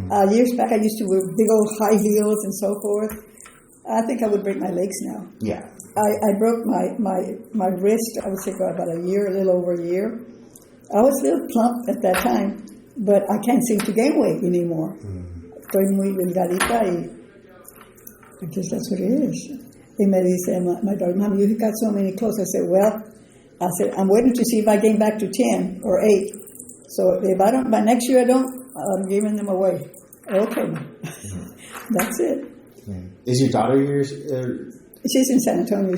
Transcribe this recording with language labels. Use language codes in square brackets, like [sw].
[en] Years back, I used to wear big old high heels and so forth. I think I would break my legs now. Yeah. I broke my wrist, I would say, about a little over a year. I was a little plump at that time, but I can't seem to gain weight anymore. [es] Estoy muy delgadita y [en] I guess that's what it is. [es] Y me dice [en] my daughter, Mom, you got so many clothes. I said, I'm waiting to see if I gain back to 10 or 8. So if I don't, by next year I don't, I'm giving them away. Okay. That's it. Is your daughter yours? She's in San Antonio.